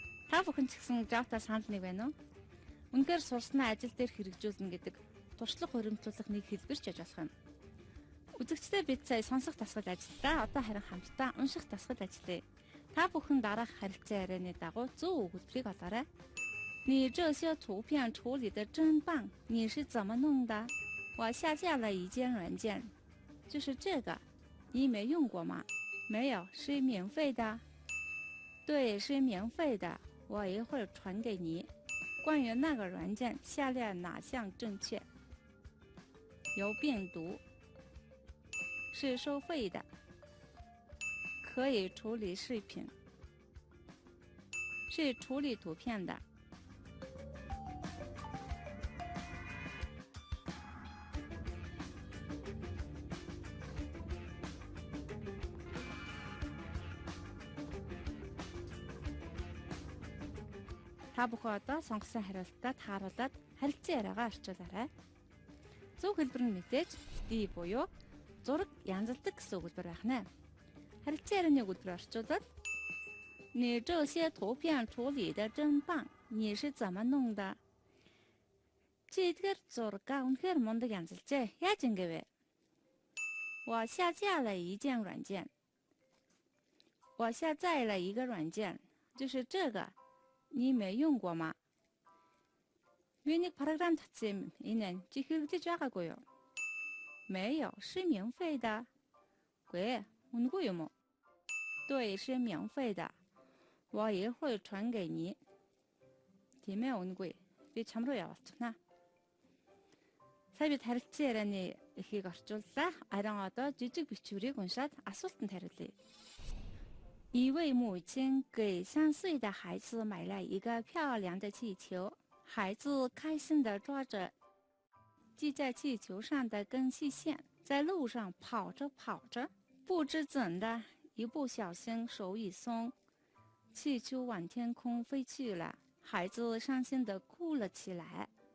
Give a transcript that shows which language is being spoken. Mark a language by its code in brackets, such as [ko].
[mn] Та бүхэн ч гэсэн Java-та санал нэг байна уу? Үнэхээр сурснаа ажил дээр хэрэгжүүлнэ гэдэг туршлага хуримтлуулах нэг хэлбэр ч яж болох юм. Үзэгчдээ бид сая сонсох тасгал ажиллаа. Одоо харин хамтдаа унших тасгал ажиллая. Та бүхэн дараах харилцан ярианы дагуу зөв өгүүлбэрийг олоорой. [zh] 你这些图片处理的真棒，你是怎么弄的？我下架了一件软件，就是这个，你没用过吗？没有，是免费的。对，是免费的，我一会儿传给你。关于那个软件，下列哪项正确？有病毒，是收费的，可以处理视频，是处理图片的。 [mn] Та бүхэн одоо сонгосон хариултаа тааруулаад харилцан яриагаа орчуулаарай. Зөв хэлбэр нь мэдээж D буюу зураг янзалдаг гэсэн өгүүлбэр байх нэ. Харилцан ярианы өгүүлбэр орчуулаад [zh] 你这些图片处理的真棒，你是怎么弄的？ [mn] Чи эдгээр зургаа үнэхээр мундаг янзалжээ. Яаж ингэ вэ? [zh] 我下架了一件软件。我下载了一个软件，就是这个。你没用过吗？ [mn] Би нэг програм татсан юм. Энэ нь чи хэрэглэж байгаагүй юу? [zh] 没有，是免费的。 [mn] Гүй ээ, үнэгүй юм уу? [zh] 对，是免费的。我一会儿传给你。 [mn] Тийм ээ, үнэгүй. Би чам руу явуулчихна. Сая бид харилцан ярианы эхийг орчууллаа. Харин одоо жижиг бичвэрийг уншаад асуултанд хариулъя. [zh] 一位母亲给3岁的孩子买了一个漂亮的气球，孩子开心地抓着系在气球上的根细线，在路上跑着跑着，不知怎的，一不小心手一松，气球往天空飞去了，孩子伤心地哭了起来。